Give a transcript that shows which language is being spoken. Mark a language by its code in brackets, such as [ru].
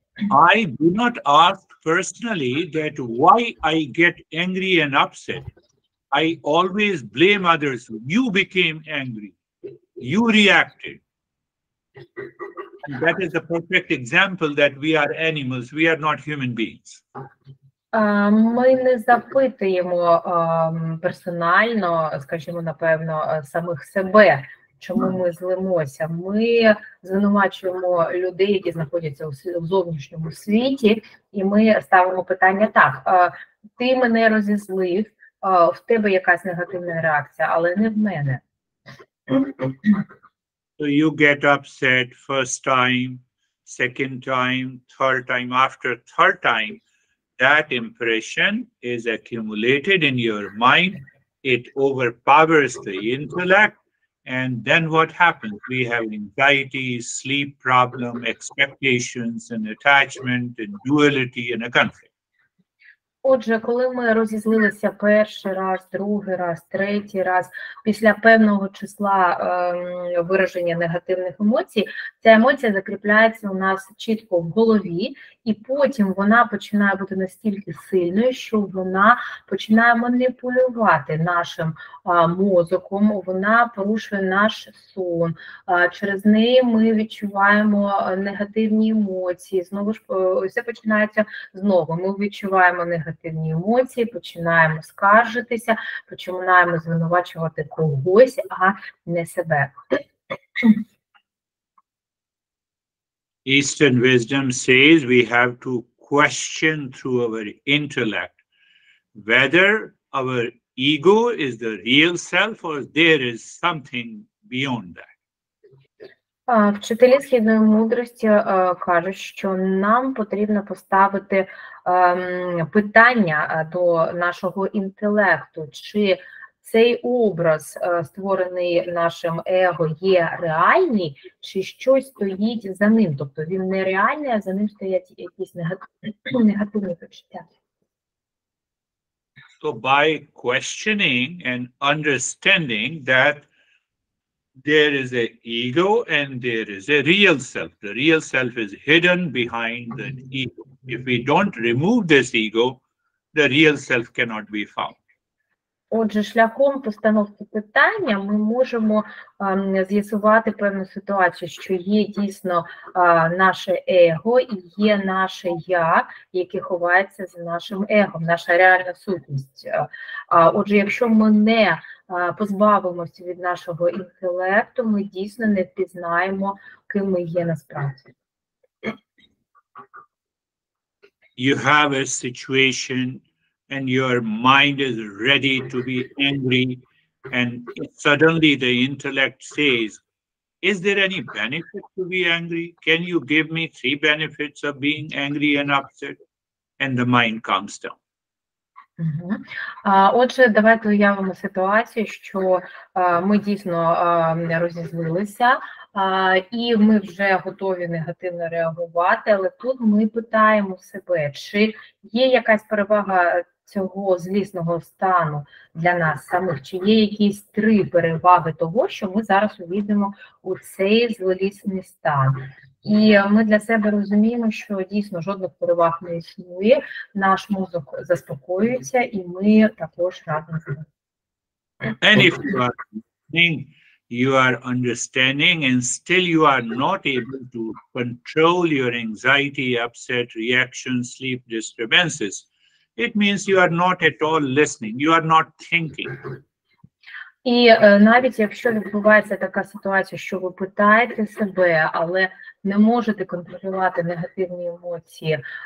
[en] I do not ask personally that why I get angry and upset. I always blame others. You became angry. You reacted. That is the perfect example that we are animals. We are not human beings. [uk] Ми не запитуємо персонально, скажімо, напевно, самих себе, чому ми злимося. Ми звинувачуємо людей, які знаходяться у зовнішньому світі, і ми ставимо питання так, ти мене розізлив, в тебе якась негативна реакція, але не в мене. [en] So you get upset first time, second time, third time. After third time, that impression is accumulated in your mind. It overpowers the intellect. And then what happens? We have anxiety, sleep problem, expectations, and attachment, and duality, and a conflict. [uk] Отже, коли ми розізлилися перший раз, другий раз, третій раз, після певного числа вираження негативних емоцій, ця емоція закріпляється у нас чітко в голові, і потім вона починає бути настільки сильною, що вона починає маніпулювати нашим мозоком, вона порушує наш сон, через неї ми відчуваємо негативні емоції, знову ж все починається знову, ми відчуваємо негативні емоції, починаємо скаржитися, починаємо звинувачувати когось, а не себе. [en] Eastern wisdom says we have to question through our intellect whether our ego is the real self or there is something beyond that. [uk] Вчителі східної мудрості кажуть, що нам потрібно поставити питання до нашого інтелекту, чи цей образ, створений нашим его, є реальний, чи щось стоїть за ним. Тобто він не реальний, а за ним стоять якісь негативні почуття. [en] So by questioning and understanding that there is an ego and there is a real self. The real self is hidden behind the ego. If we don't remove this ego, the real self cannot be found. [uk] Отже, шляхом постановки питання ми можемо з'ясувати певну ситуацію, що є дійсно наше его і є наше я, яке ховається за нашим его, наша реальна сутність. Отже, якщо ми не позбавимося від нашого інтелекту, ми дійсно не впізнаємо, ким ми є насправді. [en] You have a situation and your mind is ready to be angry, and suddenly the intellect says, is there any benefit to be angry? Can you give me 3 benefits of being angry and upset? And the mind calms down. [uk] Отже, давайте уявимо ситуацію, що ми дійсно розізлилися, і ми вже готові негативно реагувати, але тут ми питаємо себе, чи є якась перевага цього злісного стану для нас самих, чи є якісь 3 переваги того, що ми зараз увійдемо у цей злісний стан. І ми для себе розуміємо, що дійсно жодних переваг не існує, наш мозок заспокоюється, і ми також разом з ним. [en] And if you are understanding and still you are not able to control your anxiety, upset, reactions, sleep disturbances, it means you are not at all listening, you are not thinking. [uk] І навіть якщо відбувається така ситуація, що ви питаєте себе, але не можете контролювати негативні емоції